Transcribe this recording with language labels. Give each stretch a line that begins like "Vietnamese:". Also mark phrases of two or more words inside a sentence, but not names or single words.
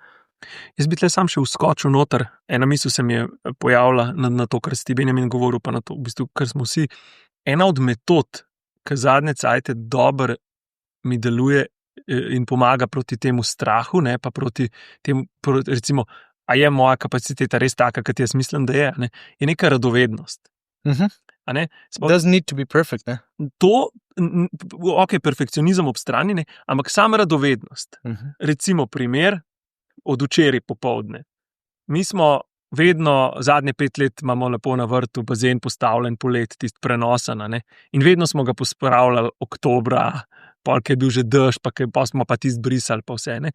Slovenian: Jaz bi tle sam še vskočil noter. Ena misel se mi je pojavila na to, kar si ti, Benjamin, govoril, pa na to, v bistvu, kar smo vsi. Ena od metod, ki zadnje cajte dobro mi deluje in pomaga proti temu strahu, ne, pa proti temu, recimo, a je moja kapaciteta res taka, kot jaz mislim, da je, ne, je neka radovednost. A ne?
English: Doesn't need to be perfect,
Slovenian: ne? To, ok, perfekcionizem ob strani, ne, ampak sama radovednost. Recimo primer od včeraj popoldne. Mi smo vedno, zadnje 5 let imamo lepo na vrtu bazen postavljen, polet, tisti prenosen, ne, in vedno smo ga pospravljali oktobra, polk je bil že dež, pa smo pa tisti brisali, pa vse, ne.